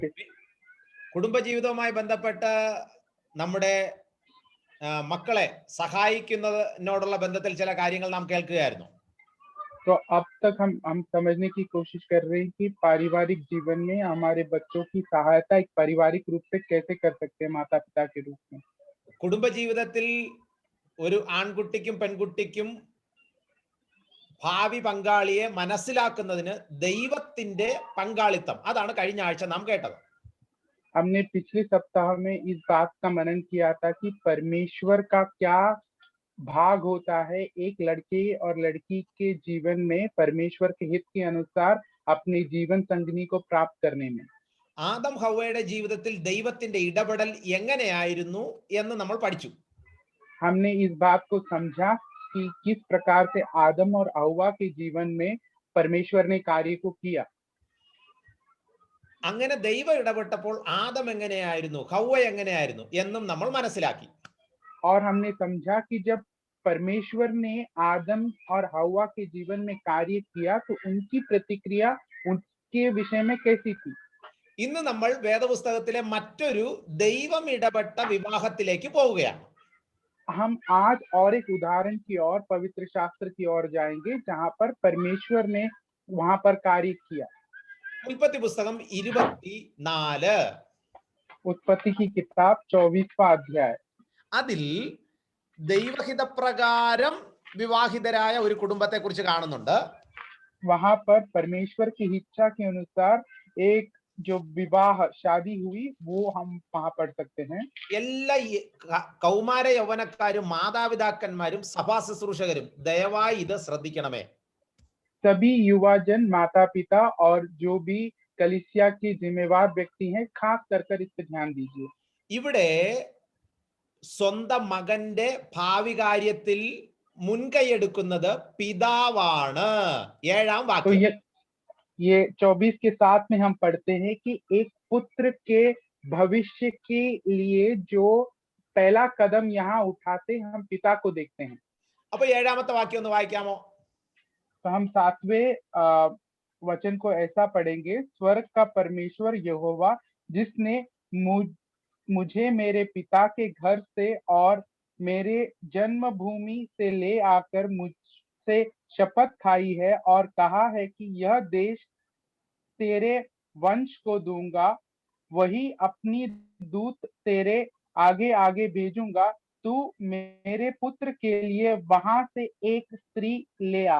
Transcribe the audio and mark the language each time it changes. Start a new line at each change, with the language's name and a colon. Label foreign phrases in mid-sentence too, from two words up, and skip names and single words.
Malayalam: കുടുംബജീവിതവുമായി ബന്ധപ്പെട്ട് നമ്മുടെ മക്കളെ സഹായിക്കുന്നതിനോടുള്ള ബന്ധത്തിൽ ചില കാര്യങ്ങൾ നാം കേൾക്കുകയായിരുന്നു.
Hindi: तो अब तक हम समझने की कोशिश कर रहे हैं कि पारिवारिक जीवन में हमारे बच्चों की सहायता एक पारिवारिक रूप से कैसे कर सकते हैं माता पिता के रूप में.
Malayalam: കുടുംബജീവിതത്തിൽ ഒരു ആൺകുട്ടിക്കും പെൺകുട്ടിക്കും ഭാവി പങ്കാളിയെ മനസ്സിലാക്കുന്നതിന് ദൈവത്തിന്റെ പങ്കാളിത്തം, അതാണ് കഴിഞ്ഞ ആഴ്ച നാം കേട്ടത്.
Hindi: हमने पिछले सप्ताह में इस बात का मनन किया था कि परमेश्वर का क्या भाग होता है एक लड़के और लड़की के जीवन में परमेश्वर के हित के अनुसार अपने जीवन संगनी को प्राप्त करने में.
Malayalam: ആദം ഹവ്വയുടെ ജീവിതത്തിൽ ദൈവത്തിന്റെ ഇടപെടൽ എങ്ങനെയായിരുന്നു എന്ന് നമ്മൾ പഠിച്ചു.
Hindi: हमने इस बात को समझा कि किस प्रकार से आदम और हव्वा के जीवन में परमेश्वर ने कार्य को किया.
Malayalam: അങ്ങനെ ദൈവം ഇടപെട്ടപ്പോൾ ആദം എങ്ങനെയായിരുന്നു, ഹവ്വ എങ്ങനെയായിരുന്നു എന്നും നമ്മൾ മനസ്സിലാക്കി.
Hindi: और हमने समझा कि जब परमेश्वर ने आदम और हव्वा के जीवन में कार्य किया तो उनकी प्रतिक्रिया उनके विषय में कैसी थी.
Malayalam: ഇന്ന് നമ്മൾ വേദപുസ്തകത്തിലെ മറ്റൊരു ദൈവം ഇടപെട്ട വിവാഹത്തിലേക്ക് പോവുകയാണ്.
Hindi: हम आज और एक उदाहरण की ओर पवित्र शास्त्र की ओर जाएंगे जहां पर परमेश्वर ने वहां पर कार्य किया.
Malayalam: ഉൽപ്പത്തി പുസ്തകം 24.
Hindi: उत्पत्ति की किताब 24वां अध्याय.
Malayalam: അതിൽ ദൈവഹിതപ്രകാരം വിവാഹിതരായ ഒരു കുടുംബത്തെ കുറിച്ച് കാണുന്നുണ്ട്.
Hindi: वहां पर परमेश्वर की इच्छा के अनुसार एक जो विवाह शादी हुई वो हम वहां पढ़ सकते हैं.
Malayalam: എല്ലാ കൗമാര യൗവനക്കാരും മാതാപിതാക്കന്മാരും സഭാ ശുശ്രൂഷകരും ദയവായി ഇത് ശ്രദ്ധിക്കണമേ.
Hindi: सभी युवा जन, माता पिता और जो भी कलीसिया के जिम्मेवार व्यक्ति हैं खास कर इस पे ध्यान दीजिए.
Malayalam: ഇവിടെ സ്വന്തം മകന്റെ ഭാവി കാര്യത്തിൽ മുൻകൈയെടുക്കുന്നത് പിതാവാണ്. 7-ാം
Hindi: तो
Malayalam: വാക്യം.
Hindi: ये 24 के 7 में हम पढ़ते हैं कि एक पुत्र के भविष्य के लिए जो पहला कदम यहाँ उठाते हम पिता को देखते हैं.
Malayalam: അപ്പൊ 7-ാമത്തെ വാക്യം ഒന്ന് വായിക്കാമോ?
Hindi: तो हम 7वें वचन को ऐसा पढ़ेंगे. स्वर्ग का परमेश्वर यहोवा जिसने मुझे मेरे पिता के घर से और मेरे जन्मभूमि से ले आकर मुझसे शपथ खाई है और कहा है कि यह देश तेरे वंश को दूंगा, वही अपनी दूत तेरे आगे आगे भेजूंगा, तू मेरे पुत्र के लिए वहां से एक स्त्री ले आ.